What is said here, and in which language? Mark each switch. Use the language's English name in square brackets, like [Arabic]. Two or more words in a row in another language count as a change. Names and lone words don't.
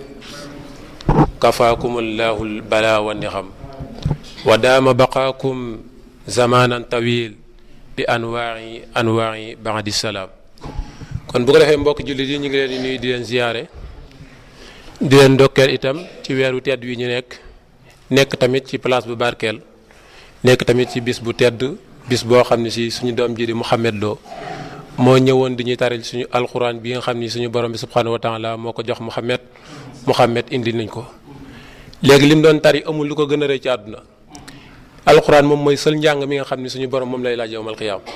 [Arabic] كفاكم الله البلاء والنعم ودام بقاكم زمانا طويل بأنواع بعد السلام [Wolof] kon bu ko defee mbokk jullit yi ñu ngi leen di nuyu di leen ziyaare di leen ndokkeel itam ci weeru tedd wi ñu nekk tamit ci place bu barkeel nekk tamit ci bis bu tedd bis boo xam ne si suñu doom ji di Mouhamed Lo moo ñëwoon di ñuy taril suñu alxuraan bi nga xam ni suñu borom bi [Arabic] سبحانه وتعالى [Wolof] moo ko jox Mouhamed indi nañ ko léegi lim doon tari amul lu ko gën a rëy ci àdduna alxuraan moom mooy sël njàng mi nga xam ni suñu borom moom lay laaj [Arabic] يوم القيامة